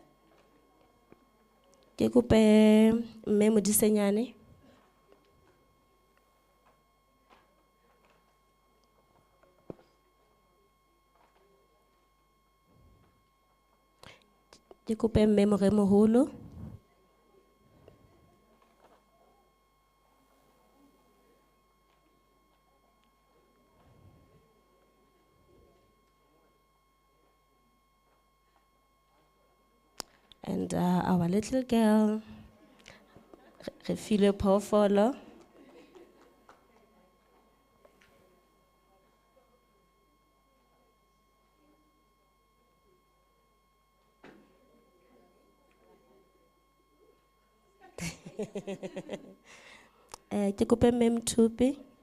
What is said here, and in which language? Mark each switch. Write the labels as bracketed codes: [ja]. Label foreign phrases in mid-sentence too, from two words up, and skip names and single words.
[st] Ke kope Mme Modisenyane. Ke kope Mme Moremoholo. [en] And our little girl, Refilwe Phoofolo. [st] Ke kope Mme Mthupi.